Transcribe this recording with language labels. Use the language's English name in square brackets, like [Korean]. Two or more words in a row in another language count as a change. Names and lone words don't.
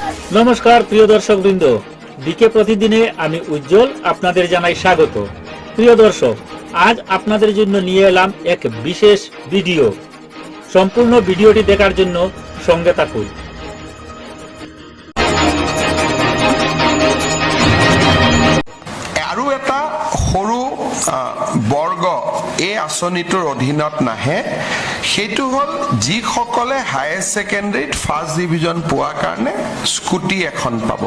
[Bangla] নমস্কার প্রিয় দর্শকবৃন্দ, ডিকে প্রতিদিনে আমি উজ্জ্বল আপনাদের জানাই স্বাগত। প্রিয় দর্শক, আজ আপনাদের জন্য নিয়ে এলাম এক বিশেষ ভিডিও। সম্পূর্ণ ভিডিওটি দেখার জন্য সঙ্গে থাকুন। [Assamese] আৰু এটা সৰু বৰ্গ এই আঁচনিটোৰ অধীনত নাহে, সেইটো হ'ল যিসকলে [English] Higher Secondaryত first division [Assamese] পোৱাৰ কাৰণে স্কুটি এখন পাব।